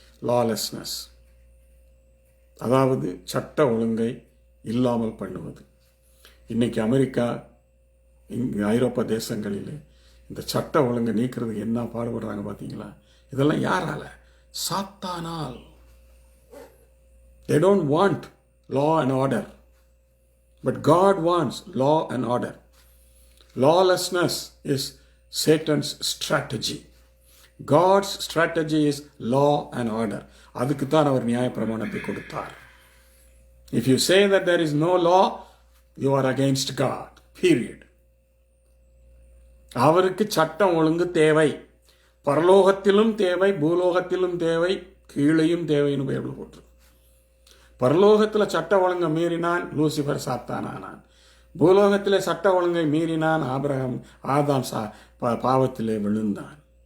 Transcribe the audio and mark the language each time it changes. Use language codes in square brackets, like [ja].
[ta] Lawlessness, அதாவது சட்ட ஒழுங்கை இல்லாமல் பண்ணுவது. இன்றைக்கி அமெரிக்கா, இங்கே ஐரோப்பா தேசங்களில் இந்த சட்ட ஒழுங்கை நீக்கிறதுக்கு என்ன பாடுபடுறாங்க பார்த்தீங்களா? இதெல்லாம் யாரால? சாத்தானால். [en] They don't want law and order, but God wants law and order. Lawlessness is Satan's strategy. God's strategy is law and order. [ta] அதுக்கு தான் அவர் நியாயப்பிரமாணத்தை கொடுத்தார். [en] If you say that there is no law, you are against God. [ta] Period. அவருக்கு சட்டம் ஒழுங்கு தேவை. பரலோகத்திலும் தேவை, பூலோகத்திலும் தேவை, கீழையும் தேவைன்னு பைபிள் போட்டு. பரலோகத்தில் சட்ட ஒழுங்கை மீறினான் லூசிபர் சாத்தானானான். பூலோகத்திலே சட்ட ஒழுங்கை மீறினான் ஆதாம் பாவத்திலே விழுந்தான்.